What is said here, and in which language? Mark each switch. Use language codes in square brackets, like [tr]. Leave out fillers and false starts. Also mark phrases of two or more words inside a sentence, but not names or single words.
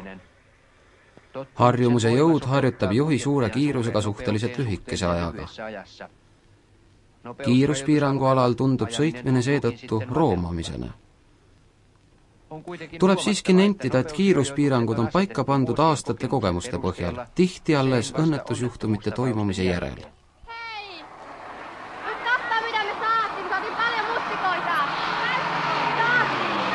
[et] Harjumuse jõud harjutab juhi suure kiirusega suhteliselt lühikese ajaga. Kiiruspiirangu alal tundub sõitmine seetõttu roomamisena. Tuleb siiski nentida, et kiiruspiirangud on paika pandud aastate kogemuste põhjal, tihti alles õnnetusjuhtumite toimumise järel. [fi] Hei! Nyt kattaa mitä me saatiin, kun saatiin paljon mustikoita. Saatiin!